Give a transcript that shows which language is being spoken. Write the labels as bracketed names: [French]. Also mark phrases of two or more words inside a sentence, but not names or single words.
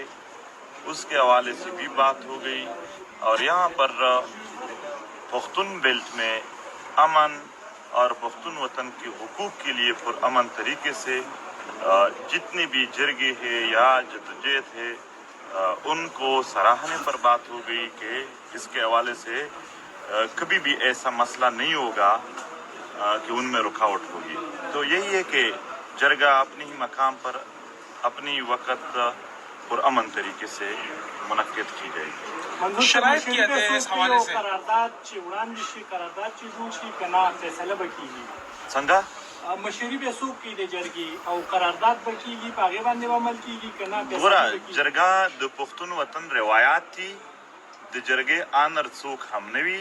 [Urdu] اس کے حوالے سے بھی بات ہو گئی اور یہاں پر پختون بیلٹ میں امن اور پختون وطن کے حقوق کے لیے پرامن طریقے سے جتنے بھی جرگے ہیں یا جدوجہد ہے ان کو سراہنے پر بات ہو گئی کہ اس کے حوالے سے کبھی بھی ایسا مسئلہ نہیں ہوگا کہ ان میں رکاوٹ ہوگی. تو یہی ہے کہ جرگہ اپنے ہی مقام پر اپنی وقت پرامن طریقے سے منعقد کی جائے گی. شرائط کیا تھے اس حوالے سے؟ [Pashto] قرارداد چې وړاندې شي قرارداد چې جوړ شي که نه فیصله به کیږي. څنګه مشري به څوک کوي د جرګې او قرارداد به کیږي په هغې باندې به عمل کیږي که نه فیصله ګوره به کیږي. جرګه د پښتون وطن روایات دي. د جرګې آنر څوک هم نه وي.